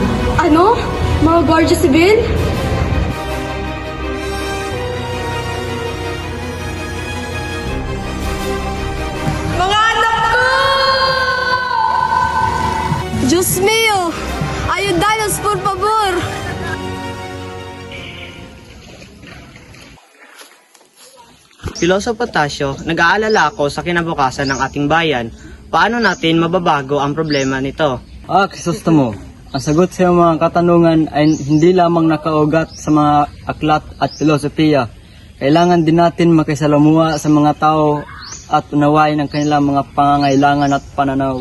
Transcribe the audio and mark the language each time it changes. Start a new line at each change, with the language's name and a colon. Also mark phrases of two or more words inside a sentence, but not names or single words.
Filipino: Ano? Mga Guardia Civil? Mga anak ko!
Spanish: Diyos mio! Ayudanos, por favor!
Filipino: Piloso Potasio, nag-aalala ako sa kinabukasan ng ating bayan. Paano natin mababago ang problema nito? Crisostomo, ang sagot sa iyong mga katanungan ay hindi lamang nakaugat sa mga aklat at filosofiya. Kailangan din natin makisalamuha sa mga tao at unawain ang kanilang mga pangangailangan at pananaw.